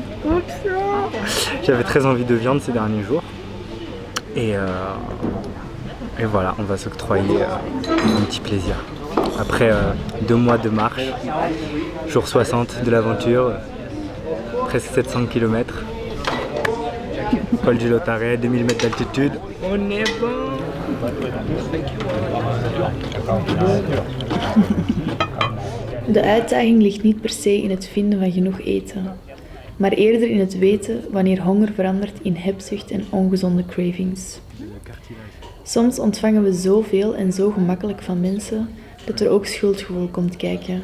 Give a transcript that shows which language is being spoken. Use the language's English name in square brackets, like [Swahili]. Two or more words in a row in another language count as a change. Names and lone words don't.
[French] J'avais très envie de viande ces derniers jours et voilà, on va s'octroyer un petit plaisir. Après 2 mois de marche, jour 60 de l'aventure, presque 700 km, col du Lautaret, 2000 mètres d'altitude, on est bon. [Dutch] De uitdaging ligt niet per se in het vinden van genoeg eten, maar eerder in het weten wanneer honger verandert in hebzucht en ongezonde cravings. Soms ontvangen we zoveel en zo gemakkelijk van mensen dat er ook schuldgevoel komt kijken.